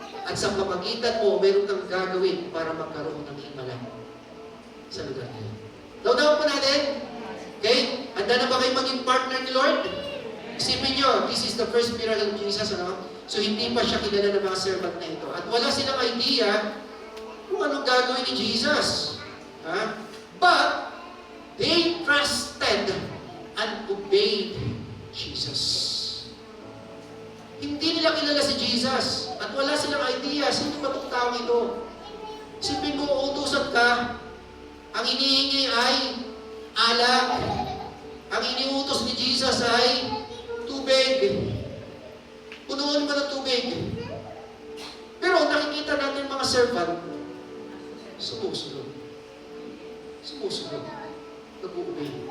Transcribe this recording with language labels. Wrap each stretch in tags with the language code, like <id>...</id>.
<tl>At sa pamagitan mo, meron kang gagawin para magkaroon ng himala sa lugar niyo. Laudaw po natin. Okay? Handa na ba kayo maging partner ni Lord? Isipin nyo,</tl> <en>this is the first miracle of Jesus,</en> <tl>ano? So hindi pa siya kilala ng mga servant na ito. At wala silang idea kung anong gagawin ni Jesus. Ha?</tl> <en>But, they trusted and obeyed Jesus.</en> <tl>Hindi nila kilala si Jesus. At wala silang idea, sino ba itong taong ito? Isipin mo, utusan ka, ang inihingi ay alak. Ang iniutos ni Jesus ay tubig. Punuan mo ng tubig. Pero nakikita natin mga servant, sumusunod. Sumusunod. Nag-uubay.</tl>